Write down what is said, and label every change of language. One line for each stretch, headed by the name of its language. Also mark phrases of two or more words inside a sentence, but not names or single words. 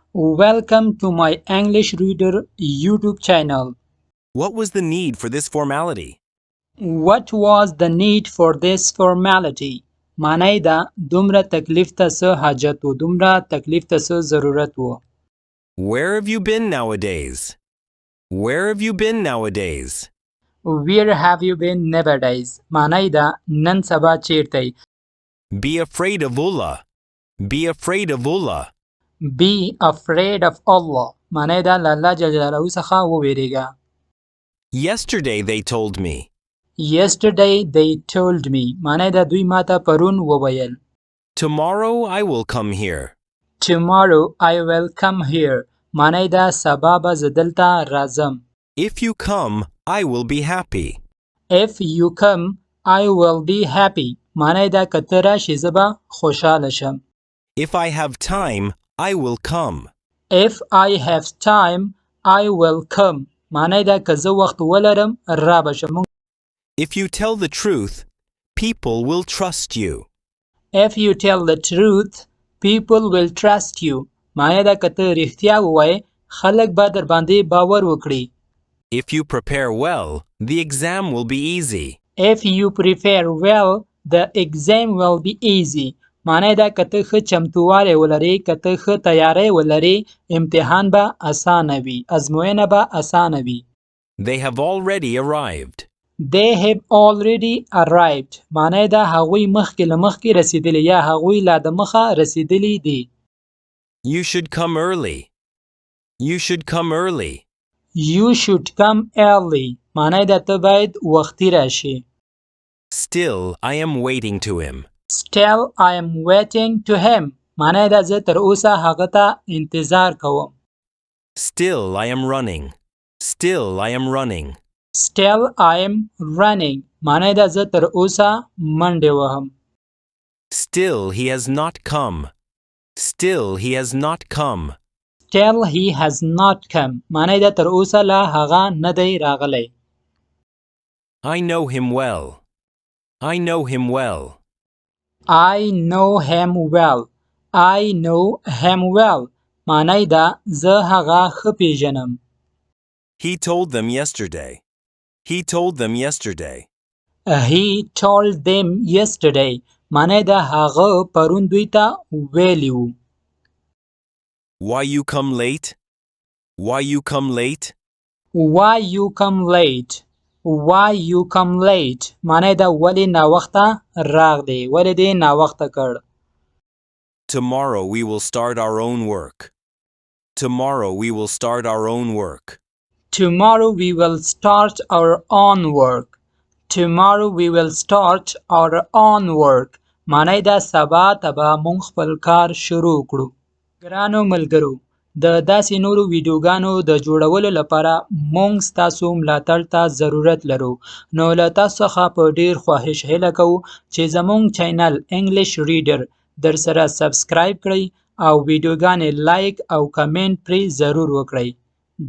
English: Welcome to my English Reader YouTube channel. What was the need for this formality? What was the need for this formality?
Pashto: معنی دا دومره تکلیف ته څه حاجت و دومره تکلیف ته څه ضرورت و
English: Where have you been nowadays? Where have you been nowadays? Where have you been nowadays?
Pashto: معنی دا نن سبا چیرته
English: Be afraid of Allah. Be afraid of Allah. Be afraid of Allah.
Pashto: معنی دا له الله جل جلاله څخه وویریږه.
English: Yesterday they told me. Yesterday they told me.
Pashto: معنی دا دوی ماته پرون وویل.
English: Tomorrow I will come here. Tomorrow I will come here.
Pashto: معنی دا سبا به زه دلته راځم.
English: If you come, I will be happy. If you come, I will be happy.
Pashto: معنی دا که ته راشې زه به خوشحاله شم.
English: If I have time, I will come. If I have time, I will come.
Pashto: معنی دا که زه وخت ولرم را به شم.
English: If you tell the truth, people will trust you. If you tell the truth, people will trust you.
Pashto: معنی دا که ته رښتیا ووایې خلک به در باندې باور وکړي.
English: If you prepare well, the exam will be easy. If you prepare well, the exam will be easy.
Pashto: معنی دا که ته ښه چمتووالی ولرې که ته ښه تیاری ولرې امتحان به اسانه وي ازموینه به اسانه وي.
English: They have already arrived. They have already arrived.
Pashto: معنی دا هغوی مخکې له مخکې رسیدلی یا هغوی لا د مخه رسیدلی دي.
English: You should come early. You should come early. You should come early.
Pashto: معنی دا ته باید وختي راشي.
English: Still, I am waiting to him. Still I am waiting to him.
Pashto: معنی دا زه تر اوسه هغه ته انتظار کوم.
English: Still, I am running. Still, I am running. Still I am running.
Pashto: معنی دا زه تر اوسه منډې وهم.
English: Still, he has not come. Still, he has not come. Still he has not come.
Pashto: معنی دا تر اوسه لا هغه نه دی راغلی.
English: I know him well. I know him well. I know him well. I know him well.
Pashto: معنی دا زه هغه ښه پیژنم.
English: He told them yesterday. He told them yesterday. He told them yesterday.
Pashto: معنی دا هغه پرون دوی ته ویلی وو.
English: Why you come late? Why you come late? Why you come late? Why you come late?
Pashto: معنی دا ولی ناوخته راغلی ولی دی ناوخته کړ.
English: Tomorrow we will start our own work. Tomorrow we will start our own work. Tomorrow we will start our own work. Tomorrow we will start our own work.
Pashto: معنی دا سبا ته به مونږ خپل کار شروع کړو. ګرانو ملګرو د داسې نورو ویډیوګانو د جوړولو لپاره مونږ ستاسو ملاتړ ته ضرورت لرو. نو له تاسو څخه په ډیر خواهش هیله کوو چې زموږ چینل انګلیش ریډر در سره سبسکرایب کړئ او ویډیوګانې لایک او کمنټ پرې ضرور وکړئ.